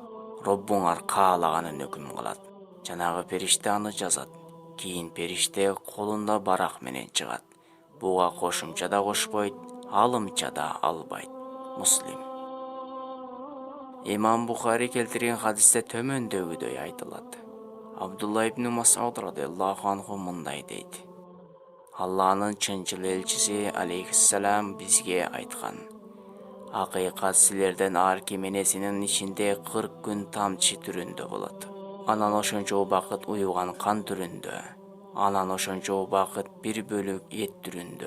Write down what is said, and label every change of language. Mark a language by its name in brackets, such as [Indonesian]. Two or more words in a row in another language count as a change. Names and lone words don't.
[Kyrgyz] Роббуңар каалаганын өкүм кылат. Жанагы периште аны жазат. Кийин периште колунда барак менен чыгат. Буга кошумча да кошпойт, алымча да албайт. Муслим. Имам Бухари келтирген хадисте төмөндөгүдөй айтылат. Абдулла ибн Мас'уд [Arabic] رضي الله عنه [Kyrgyz] мындай дейт: Алланын чынчыл элчиси алейхиссалам бизге айткан: акыйкат силерден ар ким энесинин ичинде 40 күн тамчы түрүндө болот. Анан ошончо убакыт уюган кан түрүндө. Анан ошончо убакыт бир бөлүк эт түрүндө.